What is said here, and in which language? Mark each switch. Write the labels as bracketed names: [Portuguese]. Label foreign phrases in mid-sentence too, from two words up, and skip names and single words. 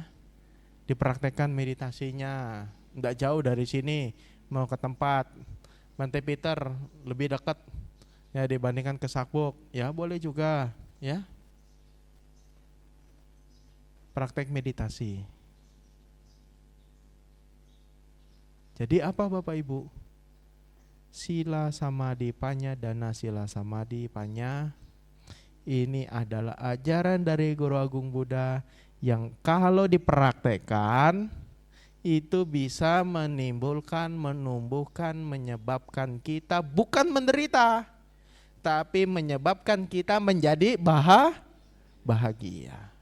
[Indonesian] Dipraktekkan meditasinya. Enggak jauh dari sini, mau ke tempat Bante Peter lebih dekat ya dibandingkan ke Sakbok, ya boleh juga, ya. Praktek meditasi. Jadi apa Bapak Ibu? [Pali] Sila samadhi panya, dana sila samadhi panya. [Indonesian] Ini adalah ajaran dari Guru Agung Buddha yang kalau dipraktekkan itu bisa menimbulkan, menumbuhkan, menyebabkan kita bukan menderita, tapi menyebabkan kita menjadi bahagia.